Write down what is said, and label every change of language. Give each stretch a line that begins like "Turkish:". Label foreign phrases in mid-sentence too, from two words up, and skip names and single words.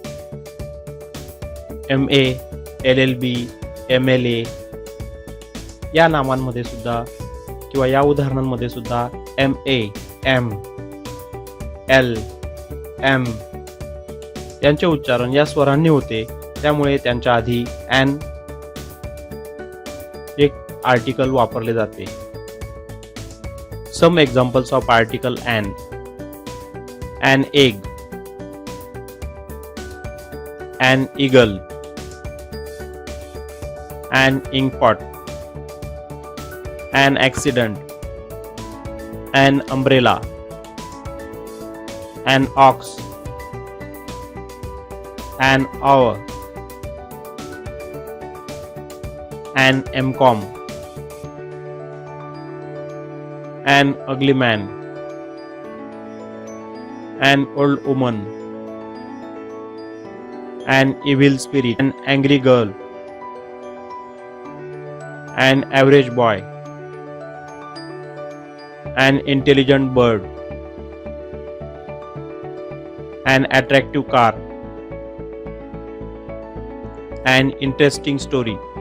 Marathi: MA, LLB, MLA या नामांमध्ये सुद्धा किंवा या उदाहरणांमध्ये सुद्धा MA, M, L, M यांचे उच्चारण या स्वरांनी होते. त्यामुळे त्यांच्या आधी an एक आर्टिकल वापरले जाते.
English: some examples of article an. an egg, an eagle, an inkpot, an accident, an umbrella, an ox, an hour, an MCOM, an ugly man, an old woman, an evil spirit, an angry girl, an average boy, an intelligent bird, an attractive car, an interesting story.